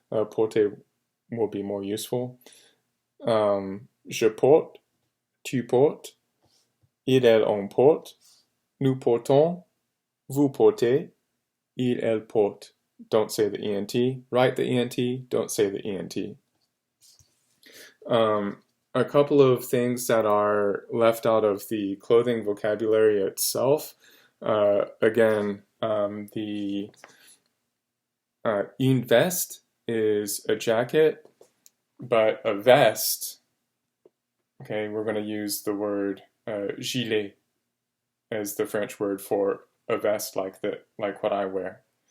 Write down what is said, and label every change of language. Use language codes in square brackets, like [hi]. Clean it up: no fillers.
[en] Porter will be more useful. [fr] Je porte, tu portes, il, elle, on porte, nous portons, vous portez, il, elle porte. [en] Don't say the ENT. Write the ENT, don't say the ENT. A couple of things that are left out of the clothing vocabulary itself. Again, une veste is a jacket, but a vest, okay, we're going to use the word gilet as the French word for a vest like what I wear.